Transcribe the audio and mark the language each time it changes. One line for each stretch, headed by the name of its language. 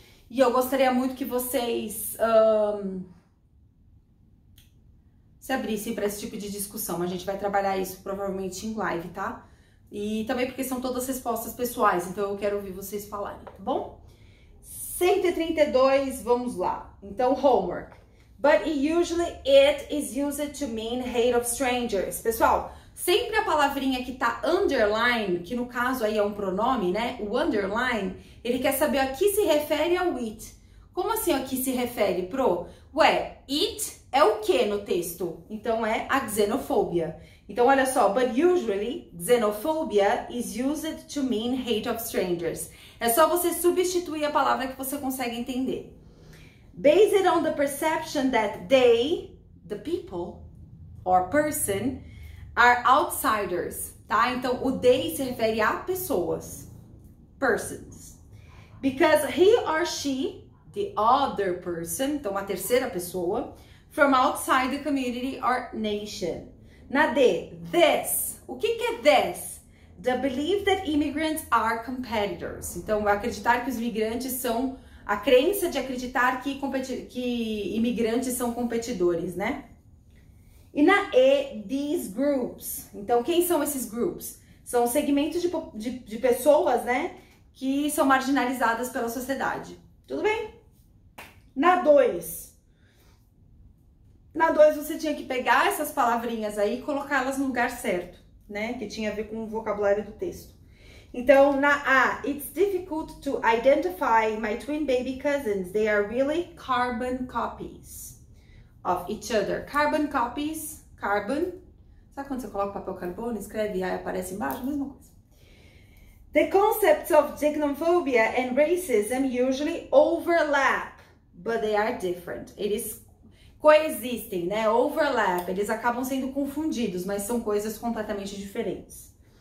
Portuguese: E eu gostaria muito que vocês se abrissem para esse tipo de discussão. A gente vai trabalhar isso provavelmente em live, tá? E também porque são todas respostas pessoais, então eu quero ouvir vocês falarem, tá bom? 132, vamos lá. Então, homework.
English: But usually it is used to mean hate of strangers.
Portuguese: Pessoal, sempre a palavrinha que tá underline, que no caso aí é um pronome, né? O underline, ele quer saber a que se refere ao it. Como assim a que se refere pro? Ué, it é o que no texto? Então é a xenofobia. Então olha só,
English: but usually xenophobia is used to mean hate of strangers.
Portuguese: É só você substituir a palavra que você consegue entender.
English: Based on the perception that they, the people or person, are outsiders, tá?
Portuguese: Então, o they se refere a pessoas, persons.
English: Because he or she, the other person,
Portuguese: então a terceira pessoa,
English: from outside the community or nation.
Portuguese: Na D, this. O que é this?
English: The belief that immigrants are competitors.
Portuguese: Então, acreditar que os imigrantes são... A crença de acreditar que imigrantes são competidores, né? E na E,
English: these groups.
Portuguese: Então, quem são esses groups? São segmentos de pessoas, né? Que são marginalizadas pela sociedade. Tudo bem? Na 2. Na 2, você tinha que pegar essas palavrinhas aí e colocá-las no lugar certo, né? Que tinha a ver com o vocabulário do texto.
English: Então, na A, it's difficult to identify my twin baby cousins. They are really carbon copies of each other. Carbon copies, carbon.
Portuguese: Sabe quando você coloca papel carbono, escreve e aí aparece embaixo? Mesma coisa.
English: The concepts of xenophobia and racism usually overlap, but they are different.
Portuguese: Eles coexistem, né? Overlap, eles acabam sendo confundidos, mas são coisas completamente diferentes.